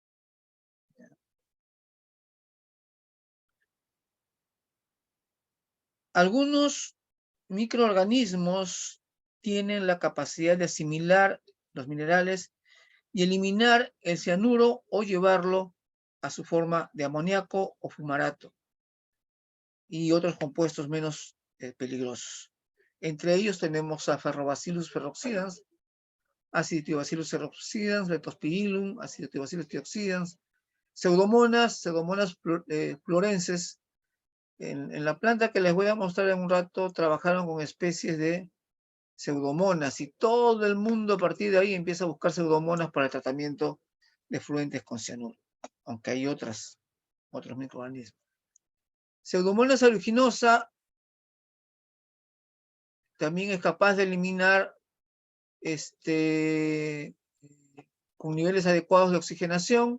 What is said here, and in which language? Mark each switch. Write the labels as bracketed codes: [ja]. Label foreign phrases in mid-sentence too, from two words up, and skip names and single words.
[es] Algunos microorganismos tienen la capacidad de asimilar los minerales y eliminar el cianuro o llevarlo a su forma de amoníaco o fumarato y otros compuestos menos peligrosos. Entre ellos tenemos a Ferrobacillus ferroxidans, Acidobacillus ferroxidans, Leptospirillum, Acidobacillus trioxidans, Pseudomonas florenses. En la planta que les voy a mostrar en un rato, trabajaron con especies de pseudomonas y todo el mundo a partir de ahí empieza a buscar pseudomonas para el tratamiento de fluentes con cianuro, aunque hay otros microorganismos. Pseudomonas aeruginosa también es capaz de eliminar con niveles adecuados de oxigenación.